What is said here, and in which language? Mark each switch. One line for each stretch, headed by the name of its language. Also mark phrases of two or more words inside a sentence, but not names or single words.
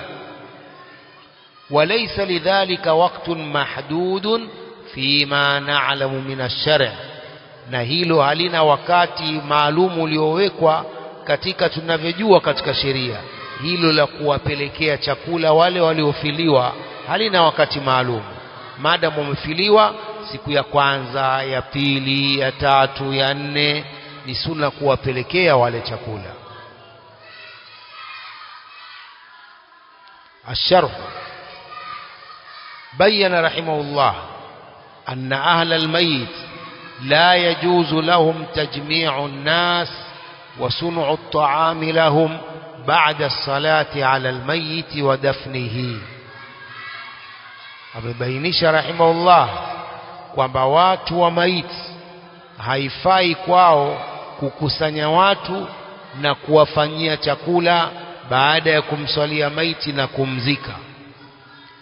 Arabic: وليس لذلك وقت محدود فيما نعلم من الشرع',
Swahili: na hilo halina wakati maalum uliowekwa katika tunavyojua katika sheria. Hilo la kuwapelekea chakula wale waliofiliwa halina wakati maalum. Maadamu wamefiliwa, siku ya kwanza, ya pili, ya tatu, ya nne, ni sunna kuwapelekea wale chakula.
Arabic: الشرح: بين رحمه الله أن أهل الميت لا يجوز لهم تجميع الناس وصنع الطعام لهم بعد الصلاة على الميت ودفنه.
Swahili: amebainisha rahimahullah kwamba watu wa maiti haifai kwao kukusanya watu na kuwafanyia chakula baada ya kumswalia maiti na kumzika.